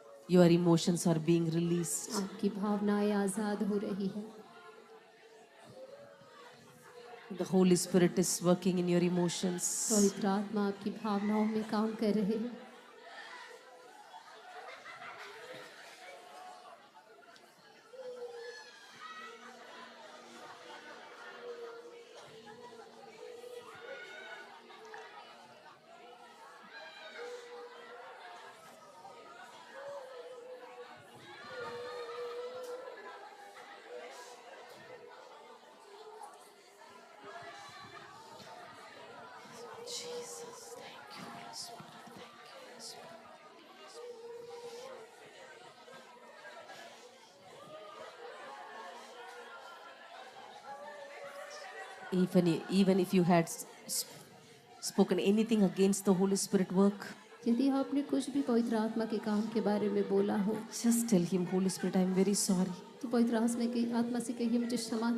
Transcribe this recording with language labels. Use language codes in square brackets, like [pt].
[en] Your emotions are being released. [hi] आपकी भावनाएं आजाद हो रही है। [en] The Holy Spirit is working in your emotions. [hi] पवित्र आत्मा आपकी भावनाओं में काम कर रहे हैं। [en] Jesus, thank you, Holy Spirit. Thank you, Holy Spirit. Even if you had spoken anything against the Holy Spirit work, [hi] यदि आपने कुछ भी पवित्र आत्मा के काम के बारे में बोला हो [en] just tell Him, Holy Spirit, I am very sorry. [hi] तो पवित्र आत्मा से कहिए मुझे क्षमा